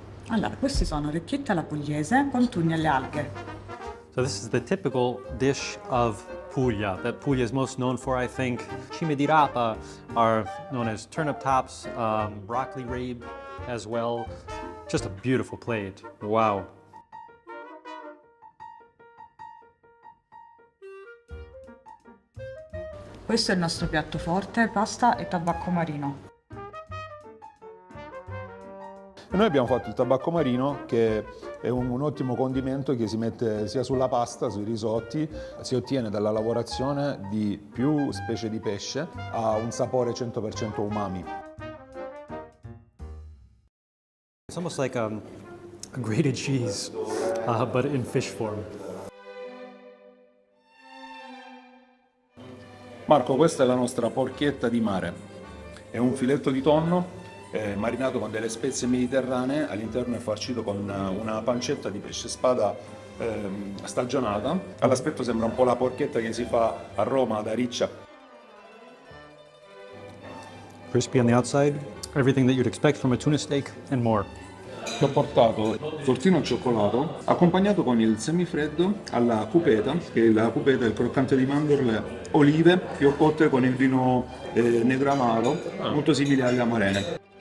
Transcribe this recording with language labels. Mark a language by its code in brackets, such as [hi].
[it] Allora, questi sono orecchiette alla pugliese con tugni alle alghe. [en] So this is the typical dish of Puglia, that Puglia is most known for, I think. Cime di rapa are known as turnip tops, broccoli rabe as well. Just a beautiful plate. Wow. [it] Questo è il nostro piatto forte, pasta e tabacco marino. E noi abbiamo fatto il tabacco marino, che è un ottimo condimento che si mette sia sulla pasta, sui risotti, si ottiene dalla lavorazione di più specie di pesce, ha un sapore 100% umami. [en] It's almost like a grated cheese, but in fish form. [it] Marco, questa è la nostra porchetta di mare. È un filetto di tonno marinato con delle spezie mediterranee, all'interno è farcito con una pancetta di pesce spada stagionata. All'aspetto sembra un po' la porchetta che si fa a Roma da riccia. [en] Crispy on the outside, everything that you'd expect from a tuna steak and more. [it] Ti ho portato tortino al cioccolato accompagnato con il semifreddo alla cupeta, che la cupeta è il croccante di mandorle, olive che ho cotte con il vino negro amaro, molto simile alle amarene.